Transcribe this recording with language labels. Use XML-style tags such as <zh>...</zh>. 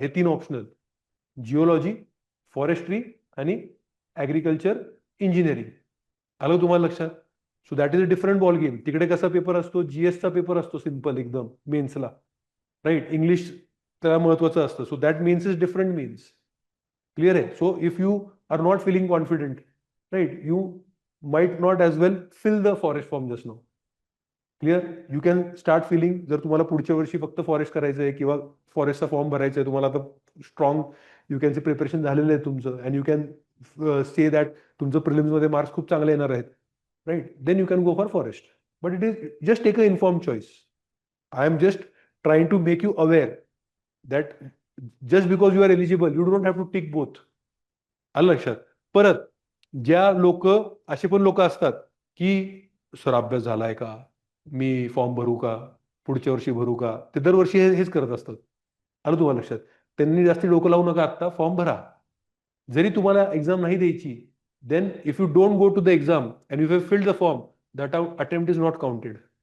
<mr>हे 3 optional: geology, forestry आणि agriculture engineering. आलं तुम्हाला लक्षात?</mr> <en>So that is a different ball game.</en> <mr>तिकडे कसा पेपर असतो? जीएसचा पेपर असतो सिम्पल एकदम मेन्सला. राईट. इंग्लिश त्याला महत्वाचं असतं.</mr> <en>So that means is different means.</en> <mr>Clear आहे?</mr> <en>So if you are not feeling confident, right, you might not as well fill the forest form just now. Clear? You can start filling.</en> <mr>जर तुम्हाला पुढच्या वर्षी फक्त forest करायचं आहे किंवा फॉरेस्टचा form भरायचा आहे, तुम्हाला आता strong you can say preparation झालेलं आहे तुमचं</mr> <en>and you can say that</en> <mr>तुमचं प्रिलिम्समध्ये मार्क्स खूप चांगले येणार आहेत, right,</mr> <en>Then you can go for forest. But it is just take a inform choice. I am just trying to make you aware that just because you are eligible you don't have to tick both.</en> <mr>आलं लक्षात? परत ज्या लोक असे पण लोक असतात की सर अभ्यास झालाय का, मी फॉर्म भरू का, पुढच्या वर्षी भरू का, ते दरवर्षी हेच करत असतात. आलं तुम्हाला लक्षात? त्यांनी जास्ती डोकं लावू नका, आत्ता फॉर्म भरा. जरी तुम्हाला एक्झाम नाही द्यायची,</mr> <en>Then if you don't go to the exam and you have filled the form, that attempt is not counted.</en>